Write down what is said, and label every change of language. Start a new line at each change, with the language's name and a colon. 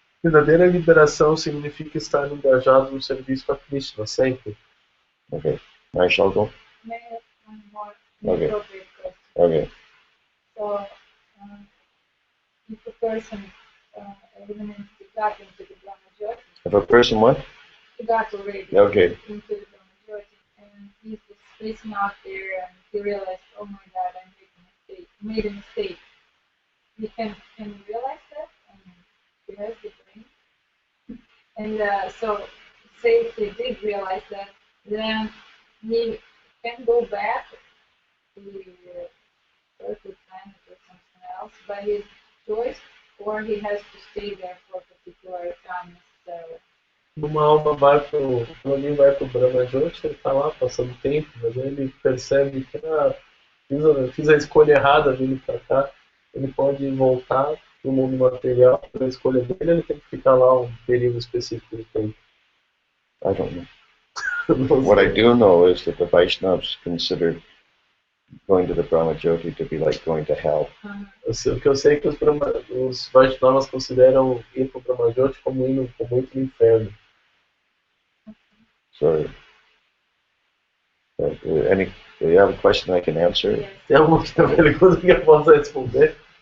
Portuguese: Verdadeira liberação significa estar engajado no serviço a Krishna sempre.
English: Okay, I shall go. May I ask one more Okay. appropriate question? Okay. So, if a person eliminates the gut into the Brahmajyoti, If a person what? the gut already Okay. into the Brahmajyoti, and he's just facing out there and he realized, oh my God, I made a mistake. He can realize that, and he has the brain. And so, say if he did realize that, then he can go back to Earth or planet or something else by his choice, or he has to stay there for a particular time necessarily.
Portuguese: Uma alma quando alguém vai pro Brahmajyoti, ele tá lá passando tempo, mas aí ele percebe que fiz a escolha errada vindo para cá, ele pode voltar pro mundo material pela escolha dele, ele tem que ficar lá um período específico de tempo.
English: I don't know. What I do know is that the Vaishnavas consider going to the Brahmajyoti to be like going to hell.
Portuguese: O que eu sei é que os Vaishnavas consideram ir pro Brahmajyoti como ir no inferno.
English: So, do you have a question I can answer? Yes.
Portuguese: Tem alguma pergunta que eu possa responder?